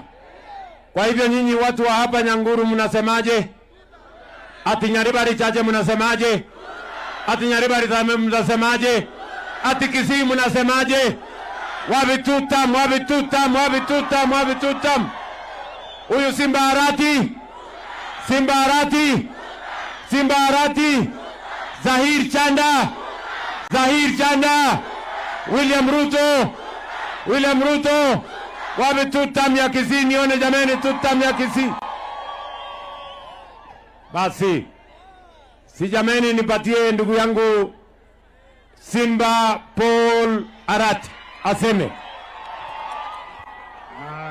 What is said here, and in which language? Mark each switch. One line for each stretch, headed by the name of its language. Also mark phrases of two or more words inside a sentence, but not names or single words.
Swahili: Kwa hivyo nyinyi watu wa hapa Nyanguru mnasemaje? Ati Nyaribari Chache mnasemaje? Ati Nyaribari Chache mnasemaje? Ati Kisii mnasemaje? Wapi tutam, wapi tutam, wapi tutam, wapi tutam? Huyu Simba Arati, Simba Arati, Simba Arati, Zahir Chanda, Zahir Chanda, William Ruto, William Ruto. Wapi tutam ya Kisii? Nione jameni tutam ya Kisii. Basi si jameni, nipatie ndugu yangu Simba Paul Arati aseme.